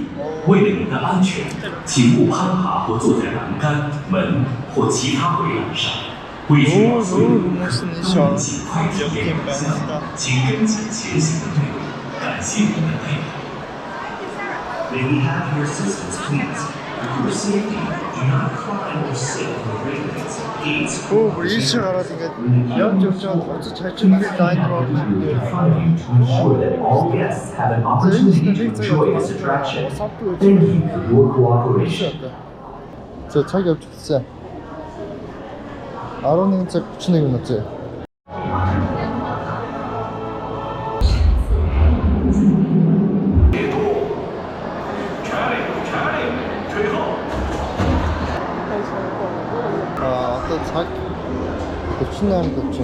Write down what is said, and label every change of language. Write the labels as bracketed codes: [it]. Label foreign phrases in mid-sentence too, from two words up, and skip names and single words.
[zh] 为了您的安全，请勿攀爬或坐在栏杆、门或其他围栏上。为确保所有游客都能尽快体验影像，请跟紧前行的队伍。感谢您的配合。 [en] May we have your assistance, please? For safety, do not climb or sit on the railings, gates, [mn] Оо, ийшээ гараад ингээд явж яваад хоцож хажууд нэг лайн руу [en] funding to ensure that all guests have an opportunity to enjoy this attraction. Thank you for your cooperation. [mn] 저 цаг явж гэлсэн. 11 цаг 41 минут зэ. Одоо цаг 48:40.